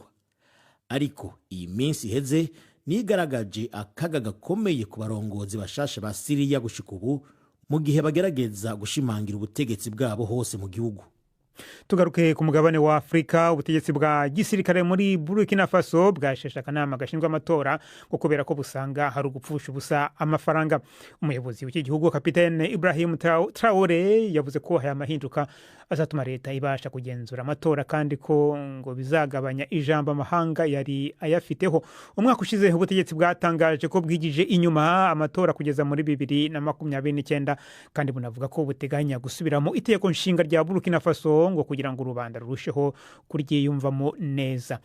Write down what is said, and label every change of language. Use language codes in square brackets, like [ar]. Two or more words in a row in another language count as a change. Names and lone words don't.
[rn] Ariko iyi minsi iheze nigaragaje akaga gakomeye ku barongozi bashasha ba Syria gushika ubu mu gihe bagerageza gushimangira ubutegetsi bwabo hose mu gihugu. [rw] Tugaruke ku mugabane wa Afrika. Ubutegetsi bwa gisirikare muri Burkina Faso bwasheshe akanama gashinzwe amatora ko kubera ko busanga hari ugupfusha ubusa amafaranga. Umuyobozi w'iki gihugu Kapitene Ibrahim Traore yavuze ko aya mahinduka azatuma leta ibasha kugenzura amatora kandi ko ngo bizagabanya ijambo amahanga yari ayafiteho. Umwaka ushize ubutegetsi bwatangaje ko bwigije inyuma amatora kugeza muri 2029 kandi bunavuga ko buteganya gusubiramo itegeko nshinga rya Burkina Faso ngo kugira ngo rubanda rurusheho kuryiyumvamo neza.